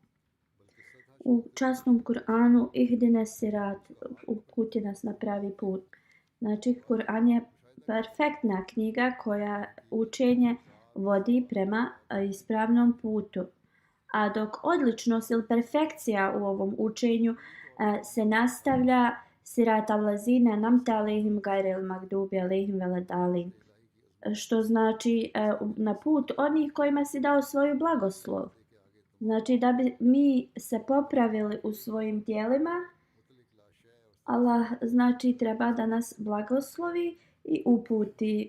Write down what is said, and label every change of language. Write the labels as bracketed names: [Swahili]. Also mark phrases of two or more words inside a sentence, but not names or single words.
[Bosnian] U časnom Kur'anu [Arabic] اهدنا الصراط, [Bosnian] uputi nas na pravi put. Znači Kur'an je perfektna knjiga koja učenje vodi prema ispravnom putu. A dok odličnost ili perfekcija u ovom učenju se nastavlja [Arabic] صراط الذين أنعمت عليهم غير المغضوب عليهم ولا الضالين. [Bosnian] Što znači na put onih kojima si dao svoju blagoslov. Znači da bi mi se popravili u svojim djelima, Allah znači treba da nas blagoslovi i uputi.